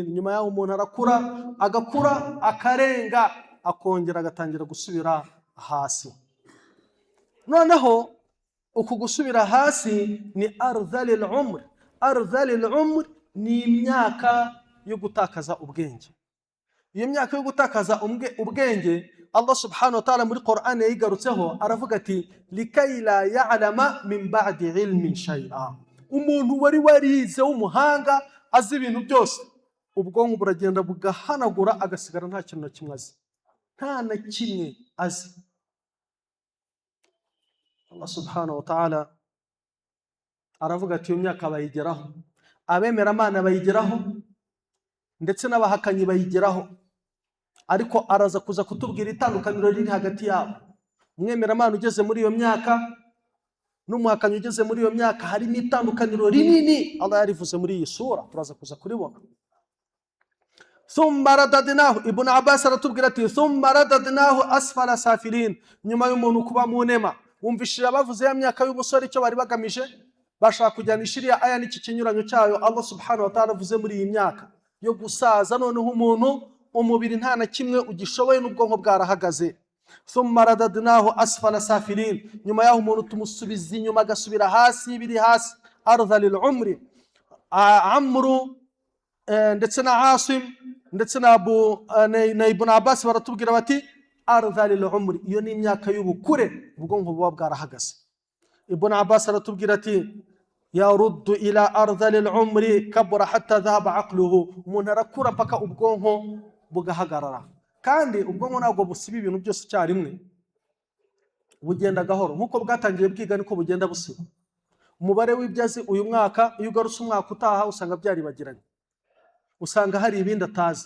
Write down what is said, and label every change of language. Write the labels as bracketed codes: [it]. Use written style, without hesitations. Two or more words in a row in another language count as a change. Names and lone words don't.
[rw] Nyuma yaho umuntu arakura, agakura, akarenga, akongera agatangira gusubira hasi. Noneho uku gusubira hasi ni [ar] أرذل العمر. أرذل العمر [rw] ni imyaka yo gutakaza ubwenge. Iyo myaka yo gutakaza ubwenge [ar] الله سبحانه وتعالى [rw] muri Qur'an yigarutseho aravuga ati [ar] لكيلا يعلم من بعد علم شيئا. [rw] Umuntu wari warize w'umuhanga azi ibintu byose, ubwonko buragenda bugahanagura agasigara nta kintu na kimwe azi, nta na kimwe azi. [ar] الله سبحانه وتعالى [rw] aravuga ati iyo myaka bayigeraho, abemera Imana bayigeraho ndetse n'abahakanyi bayigeraho, ariko araza kuza kutubwira itandukaniro riri hagati yabo. Umwemera Imana ugeze muri iyo myaka n'umuhakanyi ugeze muri iyo myaka harimo itandukaniro rinini. Allah yarivuze muri iyi sura, turaza kuza kuribona. [ar] ثم رددناه, [rw] Ibn Abbas aratubwira ati [ar] ثم رددناه أسفل سافلين. [rw] Nyuma y'umuntu kuba mu nema, wumvishira bavuze ya myaka y'umusore icyo bari bagamije, bashaka kujyanisha iriya aya n'iki kinyuranyo cyayo. [ar] الله سبحانه وتعالى [rw] avuze muri iyi myaka yo gusaza, noneho umuntu umubiri nta na kimwe ugishoboye n'ubwonko bwarahagaze. [ar] ثم رددناه أسفل سافلين. [rw] Nyuma yaho umuntu tumusubiza inyuma agasubira hasi, biri hasi. [ar] أرذل العمر. [rw] Amru ndetse na Asim ndetse na Ibn Abbas baratubwira bati [ar] أرذل العمر, [rw] iyo ni imyaka y'ubukure, ubwonko buba bwarahagaze. [ar] Ibn Abbas [rw] aratubwira ati [ar] يرد إلى أرذل العمر كبرا حتى ذهب عقله. [rw] Umuntu arakura paka ubwonko bugahagarara, kandi ubwonko ntabwo busiba ibintu byose icyarimwe, bugenda gahoro. Nkuko bwatangiye bwiga niko bugenda busiba. Umubare w'ibyazi uyu mwaka iyo ugarutse umwaka utaha usanga byaribagiranye, usanga hari ibindi atazi.